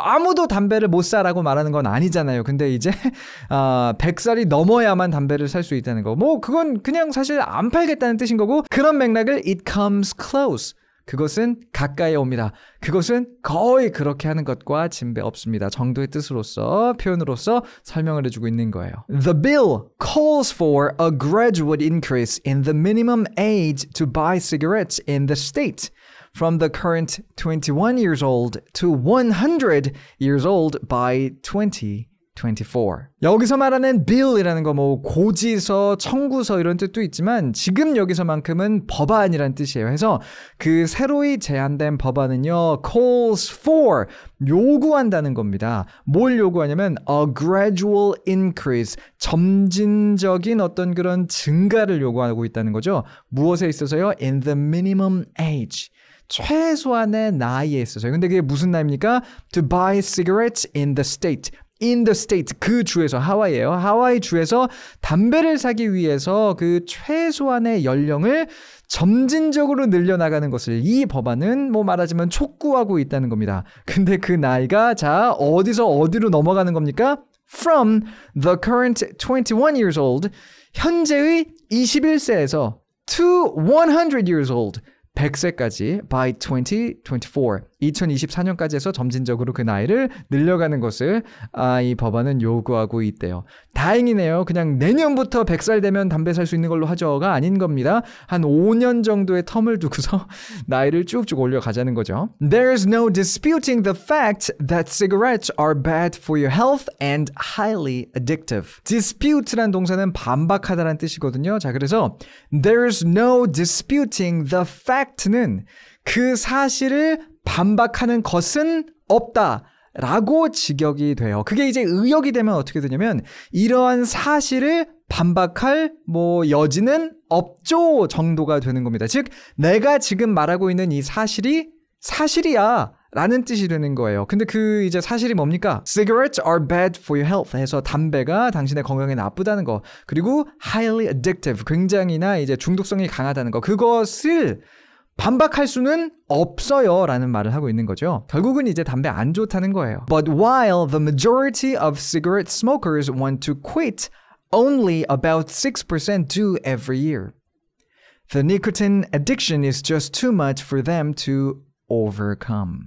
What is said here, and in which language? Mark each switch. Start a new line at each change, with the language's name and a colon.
Korean: 아무도 담배를 못 사라고 말하는 건 아니잖아요. 근데 이제 100살이 넘어야만 담배를 살 수 있다는 거. 뭐 그건 그냥 사실 안 팔겠다는 뜻인 거고 그런 맥락을
English: it comes close.
Korean: 그것은 가까이 옵니다. 그것은 거의 그렇게 하는 것과 진배 없습니다. 정도의 뜻으로서 표현으로서 설명을 해주고 있는 거예요.
English: The bill calls for a gradual increase in the minimum age to buy cigarettes in the state from the current 21 years old to 100 years old by 2024.
Korean: 여기서 말하는 bill이라는 거 뭐 고지서, 청구서 이런 뜻도 있지만 지금 여기서만큼은 법안이라는 뜻이에요. 해서 그 새로이 제안된 법안은요.
English: calls for
Korean: 요구한다는 겁니다. 뭘 요구하냐면
English: a gradual increase
Korean: 점진적인 어떤 그런 증가를 요구하고 있다는 거죠. 무엇에 있어서요?
English: in the minimum age
Korean: 최소한의 나이에 있어서요. 근데 그게 무슨 나이입니까?
English: to buy cigarettes in the state. in the state,
Korean: 그 주에서, 하와이예요. 하와이 주에서 담배를 사기 위해서 그 최소한의 연령을 점진적으로 늘려나가는 것을 이 법안은 뭐 말하자면 촉구하고 있다는 겁니다. 근데 그 나이가 자 어디서 어디로 넘어가는 겁니까?
English: From the current 21 years old,
Korean: 현재의 21세에서
English: to 100 years old,
Korean: 100세까지
English: by 2024.
Korean: 2024년까지 해서 점진적으로 그 나이를 늘려가는 것을 이 법안은 요구하고 있대요. 다행이네요. 그냥 내년부터 100살 되면 담배 살 수 있는 걸로 하죠가 아닌 겁니다. 한 5년 정도의 텀을 두고서 나이를 쭉쭉 올려가자는 거죠.
English: There's no disputing the fact that cigarettes are bad for your health and highly addictive.
Korean: Dispute란 동사는 반박하다라는 뜻이거든요. 자, 그래서
English: There's no disputing the fact
Korean: 는 그 사실을 반박하는 것은 없다 라고 직역이 돼요. 그게 이제 의역이 되면 어떻게 되냐면 이러한 사실을 반박할 여지는 없죠 정도가 되는 겁니다. 즉 내가 지금 말하고 있는 이 사실이 사실이야 라는 뜻이 되는 거예요. 근데 그 이제 사실이 뭡니까?
English: Cigarettes are bad for your health
Korean: 해서 담배가 당신의 건강에 나쁘다는 거. 그리고
English: highly addictive
Korean: 굉장히나 이제 중독성이 강하다는 거. 그것을 반박할 수는 없어요 라는 말을 하고 있는 거죠. 결국은 이제 담배 안 좋다는 거예요.
English: But while the majority of cigarette smokers want to quit, only about 6% do every year. The nicotine addiction is just too much for them to overcome.